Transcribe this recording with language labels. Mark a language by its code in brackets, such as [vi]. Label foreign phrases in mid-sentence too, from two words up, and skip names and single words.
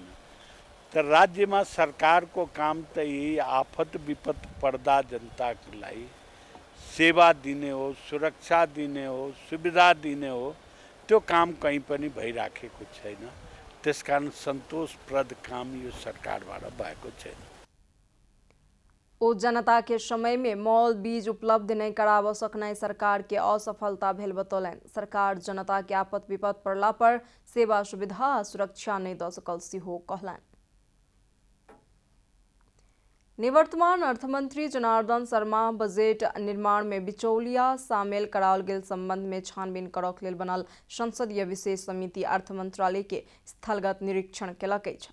[ne] तर राज्यमा सरकारको काम त यही आफत विपत पर्दा जनतालाई सेवा दिने हो, सुरक्षा दिने हो, सुविधा दिने हो। त्यो काम कहीँ पनि भइराखेको छैन। त्यसकारण सन्तोषप्रद काम यो सरकारबाट भएको छैन। [mai] ओ जनता के समय में मौल बीज उपलब्ध नहीं कराव सकनाई सरकार के असफलता भेल बतौलनि। सरकार जनता के आपत विपत पड़ला पर सेवा सुविधा आ सुरक्षा नहीं द सकल सेहो कहलनि। निवर्तमान अर्थमंत्री जनार्दन शर्मा बजट निर्माण में बिचौलिया शामिल कराओल गेल संबंध में छानबीन करक लेल बनल संसदीय विशेष समिति अर्थ मंत्रालय के स्थलगत निरीक्षण केलक अछि।